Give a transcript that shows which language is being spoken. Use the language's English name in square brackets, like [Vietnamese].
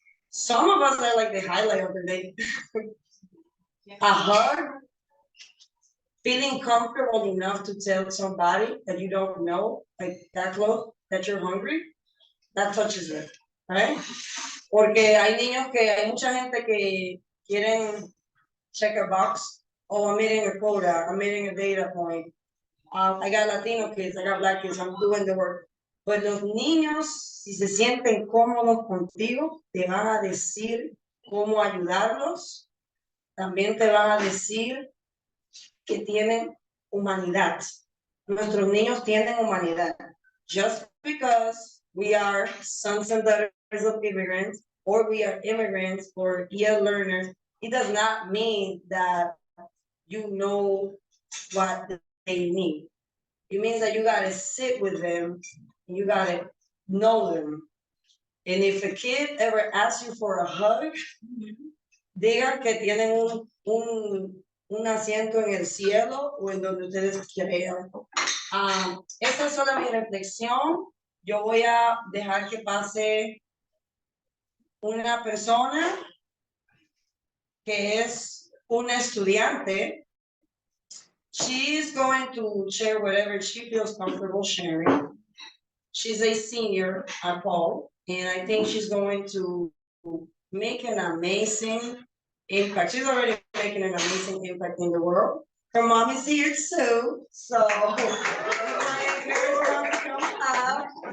[English] Some of us are like the highlight of the day. A hug, feeling comfortable enough to tell somebody that you don't know, like that close, that you're hungry, that touches them, right? [Spanish] Porque hay niños que, hay mucha gente que quieren [English] check a box, oh, I'm meeting a quota, I'm meeting a data point. I got Latino kids, I got Black kids, I'm doing the work. [Spanish] Pues los niños, si se sienten cómodos contigo, te van a decir cómo ayudarlos. También te van a decir que tienen humanidad. Nuestros niños tienen humanidad. [English] Just because we are sons and daughters of immigrants, or we are immigrants or EL learners, it does not mean that you know what they need. It means that you gotta sit with them, and you gotta know them. And if a kid ever asks you for a hug, [Spanish] digan que tienen un asiento en el cielo o en donde ustedes crean. Esta es solo mi reflexión. Yo voy a dejar que pase una persona que es una estudiante. [English] She's going to share whatever she feels comfortable sharing. She's a senior at Paul, and I think she's going to make an amazing impact. She's already making an amazing impact in the world. Her mom is here too, so my girls want to come up.